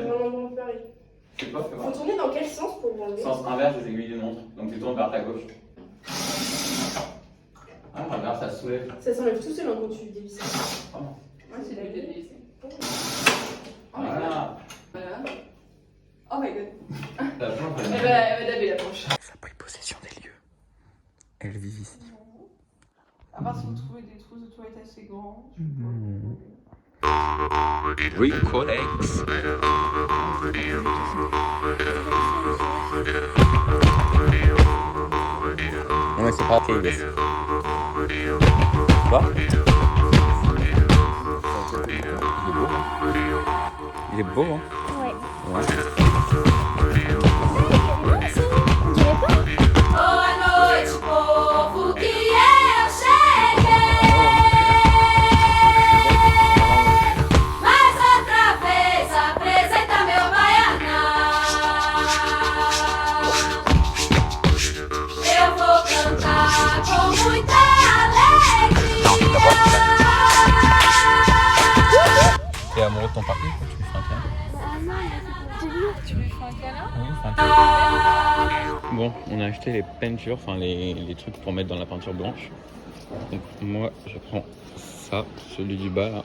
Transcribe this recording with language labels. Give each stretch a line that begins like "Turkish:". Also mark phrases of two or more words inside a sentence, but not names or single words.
French: Non, pareil. C'est pas, Faut tourner dans quel sens pour enlever? Sens inverse des aiguilles d'une montre. Donc tu tournes vers ta gauche. Ah, regarde, ça se soulève. Ça s'enlève tout seul hein, quand tu dévisses. Ah bon. Ouais, c'est la vie de dévisser. Voilà. Voilà.
English: Oh my god.
French: La planche, Elle va daber la planche. Elle a pris possession des lieux. Elle vit ici. À part si vous trouvez des trousses de toilette assez grands. Recolex. Non mais c'est pas ok, yes. Tu vois? Il est beau, hein? Ouais. Ouais. On dirait pas?
Portuguese: Boa noite, povo, que eu cheguei. Mais outra vez apresenta meu baianão. Eu vou cantar com muita alegria.
French: T'es amoureux de ton parcours? Tu lui fais un câlin? Ah non, mais c'est pour te dire. Tu lui fais un câlin? Oui, fais un câlin. Bon, on a acheté les peintures, enfin les trucs pour mettre dans la peinture blanche. Donc moi, je prends ça, celui du bas là.